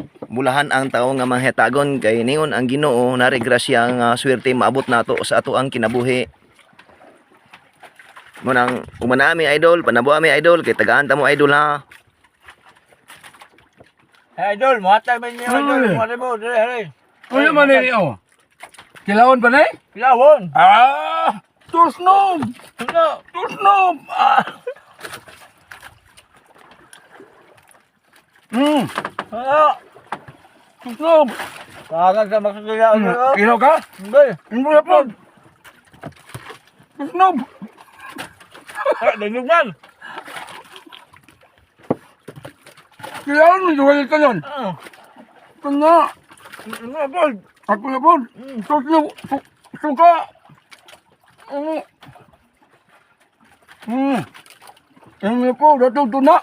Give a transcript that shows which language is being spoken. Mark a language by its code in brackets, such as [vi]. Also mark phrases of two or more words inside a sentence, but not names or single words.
[ceb] Mulahan ang tao nga manghetagon kay ningon ang Ginoo nari grasya nga swerte maabot nato sa ato ang kinabuhi. Munang umana mi idol, panabuha mi idol kay tagaan ta mo idol ha. Hey idol, muhatag man niyo idol. Ay. Muhatag mo, dali. Ano man ini oh? Kilawon pa na eh? Kilawon. Tusnob! Ano? Tusnob! Ano? Tusnob! Kagan sa makasila idol. Kino ka? [tl] Hindi. Hindi na po. Tusnob! [ceb] Danugan. Kilawon mo, duwal ka yun. Ah. [tl] Ito na. Ano idol? Ako na po. Tusnob! Suka! Ano na po, datuto na.